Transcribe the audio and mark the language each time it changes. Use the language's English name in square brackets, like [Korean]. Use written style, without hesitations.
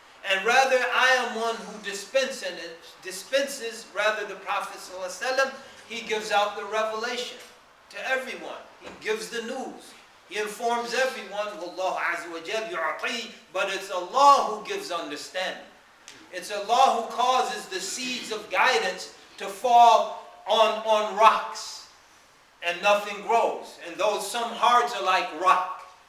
[English] And rather, I am one who dispenses, rather the Prophet ﷺ, he gives out the revelation to everyone. He gives the news. He informs everyone, [Arabic] وَاللَّهُ عَزَّ وَجَلَّ يُعْطِيهِ. [English] But it's Allah who gives understanding. It's Allah who causes the seeds of guidance to fall on rocks, and nothing grows. And some hearts are like rock.